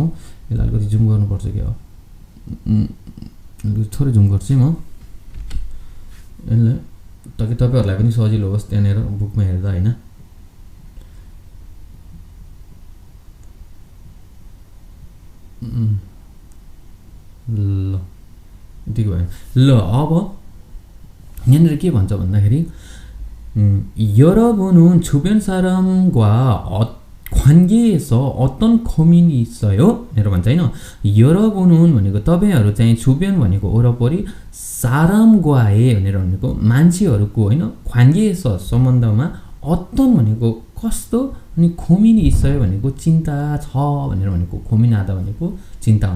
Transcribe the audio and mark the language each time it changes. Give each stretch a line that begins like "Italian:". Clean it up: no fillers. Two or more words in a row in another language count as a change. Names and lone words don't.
Nepali: यसलाई अलिकति जुम गर्नुपर्छ क्या, थोरै जुम गर्छु म यसलाई ताकि तपाईँहरूलाई पनि सजिलो होस् त्यहाँनिर बुकमा हेर्दा होइन। ल यतिको भयो। ल अब यहाँनिर के भन्छ भन्दाखेरि
Korean: 여러분은 주변 사람과 관계에서 어떤 고민이 있어요?
Nepali: भनेर भन्छ होइन। 여러분은 भनेको तपाईँहरू चाहिँ 주변 भनेको वरपरि, 사람과의 भनेर भनेको मान्छेहरूको होइन, 관계에서 सम्बन्धमा, अतन भनेको कस्तो, अनि खोमिनी इच्छा भनेको चिन्ता छ भनेर भनेको, खोमिनादा भनेको चिन्ता हुनु।